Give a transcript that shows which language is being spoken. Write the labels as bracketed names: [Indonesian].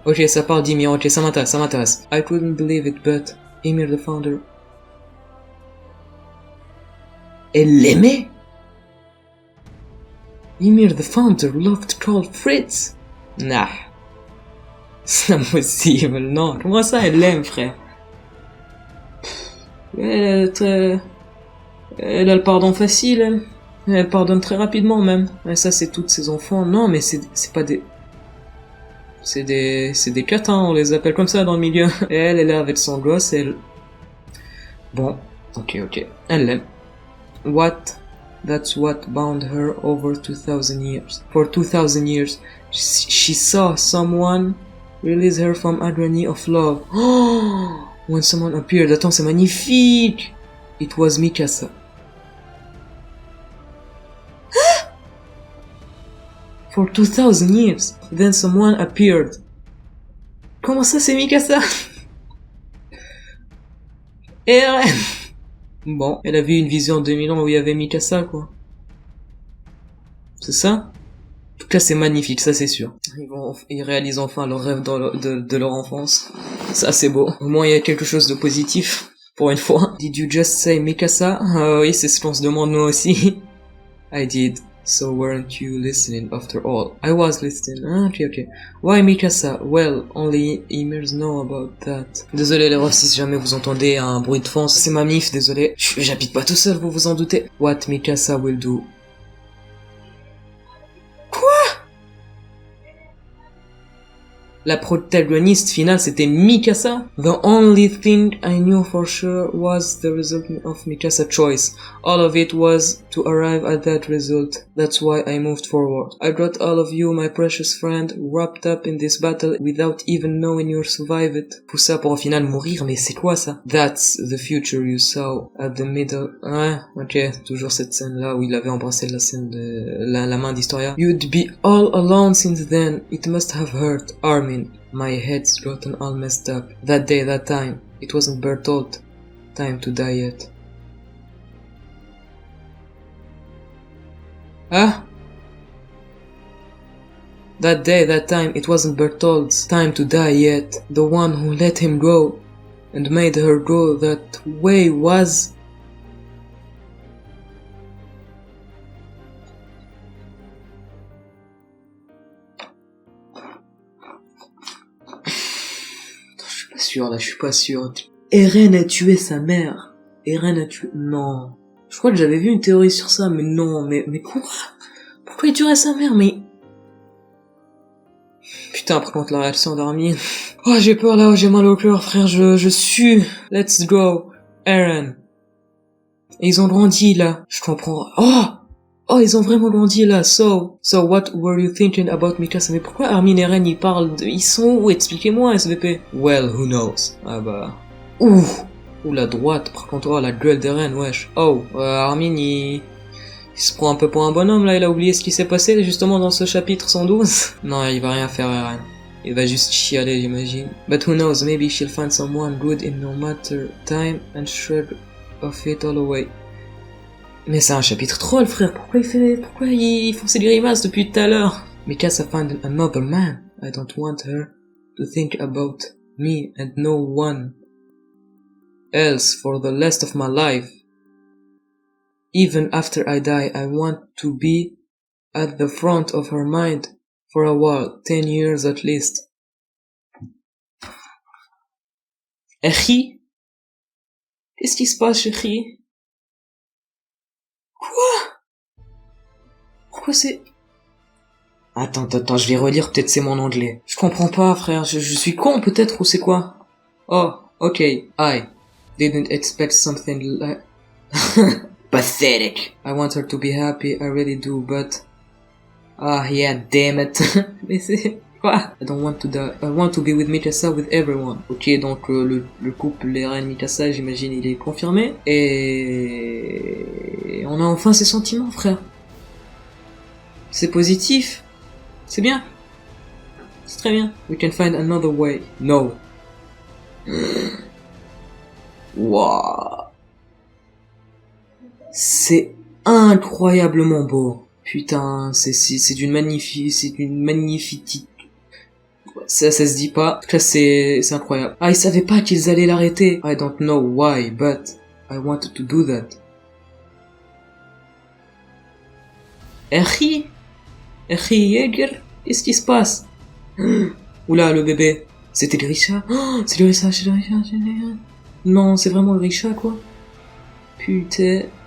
[French] Ok, ça parle d'Ymir, ok, ça m'intéresse. [English] I couldn't believe it, but Ymir the Founder... [French] Elle l'aimait? [English] Ymir the Founder loved Karl Fritz? Nah. [French] C'est impossible, non. Comment ça, elle l'aime, frère? Elle a le pardon facile, elle pardonne très rapidement même. Et ça c'est toutes ses enfants. Non mais c'est pas des... C'est des catins, on les appelle comme ça dans le milieu. Et elle est là avec son gosse, elle... Bon, ok. Elle l'aime. [English] That's what bound her over 2000 years. For 2000 years, she saw someone release her from agony of love. Oh! When someone appeared, [French] attends, c'est magnifique! [English] It was Mikasa. For 2000 years, then someone appeared. [French] Comment ça, c'est Mikasa? Eren! Bon, elle a vu une vision en 2000 ans où il y avait Mikasa, quoi. C'est ça? En tout cas, c'est magnifique, ça c'est sûr. Ils réalisent enfin leur rêve de leur enfance. Ça c'est beau. Au moins il y a quelque chose de positif, pour une fois. [English] Did you just say Mikasa? [French] Oui, c'est ce qu'on se demande nous aussi. [English] I did. So weren't you listening after all? I was listening. Ok. Why Mikasa? Well, only Ymirs know about that. [French] Désolé les refs si jamais vous entendez un bruit de fond, c'est ma mif, désolé. J'habite pas tout seul, vous vous en doutez. [English] What Mikasa will do? [French] Quoi? La protagoniste finale, c'était Mikasa. [English] The only thing I knew for sure was the result of Mikasa's choice. All of it was to arrive at that result. That's why I moved forward. I got all of you, my precious friend, wrapped up in this battle without even knowing you'll survive it. [French] Tout ça pour au final mourir, mais c'est quoi ça? [English] That's the future you saw at the middle. [French] Ouais, ok, toujours cette scène-là où il avait embrassé la scène de la main d'Historia. [English] You'd be all alone since then. It must have hurt. Armin. My head's gotten all messed up. That day, that time. It wasn't Bertolt. Time to die yet. Huh? That day, that time, it wasn't Bertolt's time to die yet. The one who let him go and made her go that way was... [French] Je suis pas sûr. Eren a tué sa mère. Eren a tué... Non. Je crois que j'avais vu une théorie sur ça, mais non, mais quoi? Pourquoi il tuerait sa mère, mais... Putain, par contre, la réaction d'Armin... Oh, j'ai peur là, j'ai mal au cœur, frère, je sue. [English] Let's go. [French] Eren. Et ils ont grandi, là. Je comprends. Oh, ils ont vraiment grandi là. [English] So what were you thinking about Mikasa? [French] Mais pourquoi Armin et Eren ils parlent de... Ils sont où? Expliquez-moi, SVP. [English] Well, who knows? [French] Ah bah... Ouh, la droite. Par contre, oh, la gueule d'Eren, wesh. Armin il se prend un peu pour un bonhomme là. Il a oublié ce qui s'est passé justement dans ce chapitre 112. Non, il va rien faire, Eren. Il va juste chialer, j'imagine. [English] But who knows? Maybe she'll find someone good in no matter time and shrug of it all away. [French] Mais c'est un chapitre troll, frère. Pourquoi il font ces grimaces depuis tout à l'heure? [English] Mikasa found another man. I don't want her to think about me and no one else for the rest of my life. Even after I die, I want to be at the front of her mind for a while, 10 years at least. Eri? [French] Qu'est-ce qui se passe, Eri? Pourquoi c'est... Attends, je vais relire, peut-être c'est mon anglais. Je comprends pas, frère, je suis con peut-être, ou c'est quoi? [English] Oh, ok, I didn't expect something like... Pathetic. I want her to be happy, I really do, but... Ah, yeah, damn it. [French] Mais c'est... Quoi? [English] I don't want to die. I want to be with Mikasa, with everyone. [French] Ok, donc le couple Eren Mikasa, j'imagine, il est confirmé. Et... on a enfin ses sentiments, frère. C'est positif. C'est bien. C'est très bien. [English] We can find another way. No. Wow. [French] C'est incroyablement beau. Putain, c'est d'une magnificité. Ça se dit pas. En tout cas, c'est incroyable. Ah, ils savaient pas qu'ils allaient l'arrêter. [English] I don't know why, but I wanted to do that. [French] Eri Jäger, qu'est-ce qui se passe? Oula, le bébé. C'était le Grisha? C'est le Grisha, c'est le Grisha, c'est le Grisha. Non, c'est vraiment le Grisha, quoi. Putain.